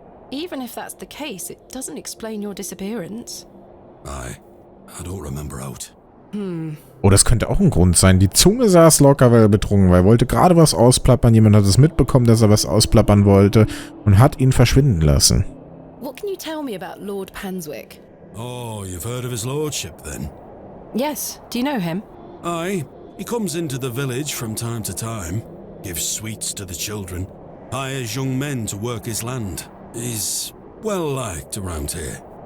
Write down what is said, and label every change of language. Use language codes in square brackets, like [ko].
[en] Even if that's the case, it doesn't explain your disappearance. I don't remember out. [de] Oh, das könnte auch ein Grund sein. Die Zunge saß locker, weil er betrunken war. Er wollte gerade was ausplappern. Jemand hat es mitbekommen, dass er was ausplappern wollte und hat ihn verschwinden lassen. [en] What can you tell me about Lord Panswick? Oh, you've heard of his lordship then? Yes. Do you know him? Aye. He comes into the village from time to time, gives sweets to the children, hires young men to work his land. He's well liked around here.